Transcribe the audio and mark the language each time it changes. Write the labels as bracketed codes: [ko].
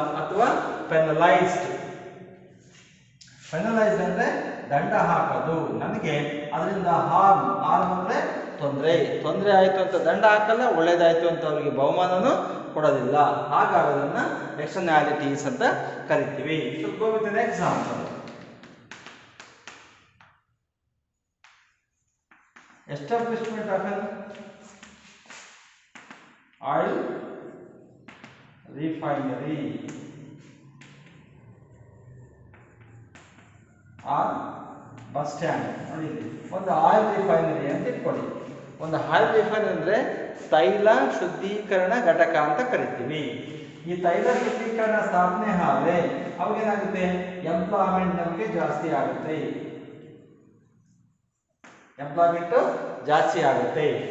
[kn] ಅಥವಾ ಪೆನಲೈಸ್ಡ್, ಪೆನಲೈಸ್ಡ್ ಅಂದರೆ ದಂಡ ಹಾಕೋದು, ನನಗೆ ಅದರಿಂದ ಹಾರ್ಮ್ ಅಂದರೆ ತೊಂದರೆ ಆಯಿತು ಅಂತ ದಂಡ ಹಾಕಲ್ಲ, ಒಳ್ಳೇದಾಯ್ತು ಅಂತ ಅವರಿಗೆ ಬಹುಮಾನನೂ ಕೊಡೋದಿಲ್ಲ. ಹಾಗಾಗೋದನ್ನ ಎಕ್ಸ್ಟರ್ನಾಲಿಟೀಸ್ ಅಂತ ಕರಿತೀವಿ. [en] So go with an example. Establishment of an oil refinery or bus stand. [kn] ನೋಡಿ, ಒಂದು ಆಯಿಲ್ ರಿಫೈನರಿ ಅಂತ ಇಟ್ಕೊಳ್ಳಿ. ಒಂದು ಆಯಿಲ್ ರಿಫೈನರಿ ಅಂದರೆ ತೈಲ ಶುದ್ಧೀಕರಣ ಘಟಕ ಅಂತ ಕರಿತೀವಿ. ಈ ತೈಲ ಶುದ್ಧೀಕರಣ ಸ್ಥಾಪನೆ ಆದರೆ ಅವಾಗೇನಾಗುತ್ತೆ? ಎಂಪ್ಲಾಯ್ಮೆಂಟ್ ನಮಗೆ ಜಾಸ್ತಿ ಆಗುತ್ತೆ, ಎಂಪ್ಲಾಯ್ಮೆಂಟ್ ಜಾಸ್ತಿ ಆಗುತ್ತೆ.